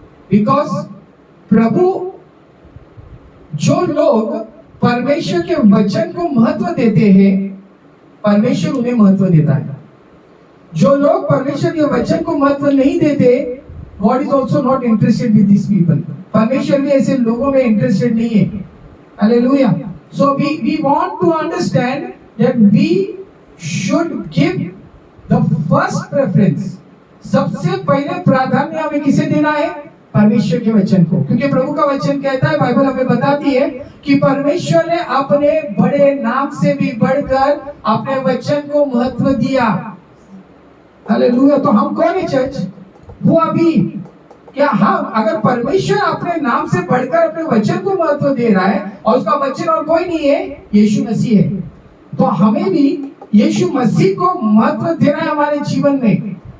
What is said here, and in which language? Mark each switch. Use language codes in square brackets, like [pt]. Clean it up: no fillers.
[hi] Because प्रभु, जो लोग परमेश्वर के वचन को महत्व देते हैं परमेश्वर उन्हें महत्व देता है. जो लोग परमेश्वर के वचन को महत्व नहीं देते, [en] God is also not interested with this people. [hi] परमेश्वर भी ऐसे लोगों में इंटरेस्टेड नहीं है. Hallelujah. [en] So we want to understand that we should give the first preference. [hi] सबसे पहले प्राधान्य हमें किसे देना है? परमेश्वर के वचन को. क्योंकि प्रभु का वचन कहता है, बाइबल हमें बताती है कि परमेश्वर ने अपने बड़े नाम से भी बढ़कर अपने वचन को महत्व दिया. हालेलुया. तो हम कौन है चर्च? वो अभी क्या हम, अगर परमेश्वर अपने नाम से बढ़कर अपने वचन को महत्व दे रहा है और उसका वचन और कोई नहीं है, यीशु मसीह है, तो हमें भी यीशु मसीह को महत्व देना है हमारे जीवन में.